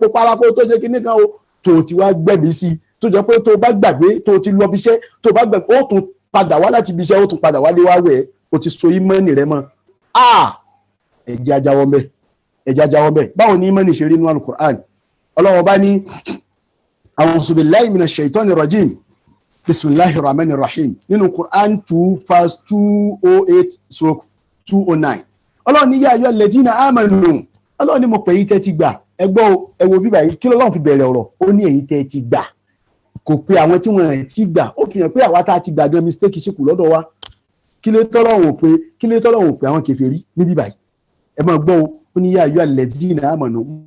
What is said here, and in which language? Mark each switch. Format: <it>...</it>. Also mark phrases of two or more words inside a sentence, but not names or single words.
<yo>parako tó ṣe kinní kan o tó ti wá gbẹ̀mí sí tó jẹ́ pé tó bá gbàgbé tó ti lọ bí iṣẹ́ tó bá gbàgbé ó tún padà wá láti ibi iṣẹ́ ó tún padà wálé wá wẹ̀ ó ti so ìmánì rẹ mọ́ ẹ̀jẹ̀ ajáwọ́ mbẹ́ báwo ni ìmánì ṣe rí nínú Al-Qur'an Ọlọ́run bá ní</yo> <ar>أعوذ بالله من الشيطان الرجيم بسم الله الرحمن الرحيم</ar> <yo>nínú Qur'an 2 verse 208/209 Ọlọ́run ní</yo> <ar>يا أيها الذين آمنوا</ar> <yo>Ọlọ́run ní mo pè yín tẹ́ ti gbà ẹgbọ́ ẹwọ bíbá yìí kí Ọlọ́run fi bẹ̀rẹ̀ ọ̀rọ̀ ó ní ẹ̀yin tẹ́ ti gbà kò pé àwọn tí wọ́n ti gbà ó fi hàn pé àwa tá a ti gbà gan mistake ṣì kù lọ́dọ̀ wa kí ló tọ́lọ́run ò pé àwọn kèfèrí ní bíbá yìí ẹ máa gbọ́ ó ní</yo> <ar>يا أيها الذين آمنوا</ar>